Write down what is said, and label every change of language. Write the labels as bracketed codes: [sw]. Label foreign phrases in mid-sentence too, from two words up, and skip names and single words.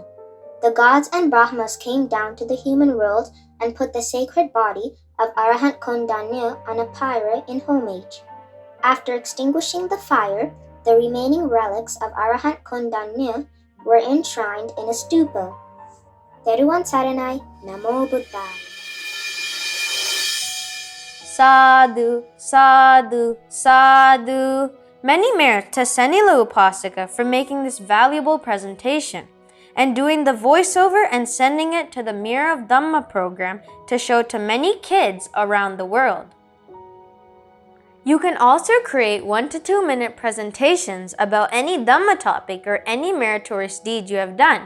[en] The gods and Brahmas came down to the human world and put the sacred body of Arahant Kondanya on a pyre in homage. After extinguishing the fire, the remaining relics of Arahant Kondanya were enshrined in a stupa. [si] Teruvan Saranai, [pi] Namo Buddhaya. Sadhu, sadhu, sadhu. [en] Many merits to Senila Upasaka for making this valuable presentation. and doing the voiceover and sending it to the Mirror of Dhamma program to show to many kids around the world. You can also create 1 to 2 minute presentations about any Dhamma topic or any meritorious deed you have done.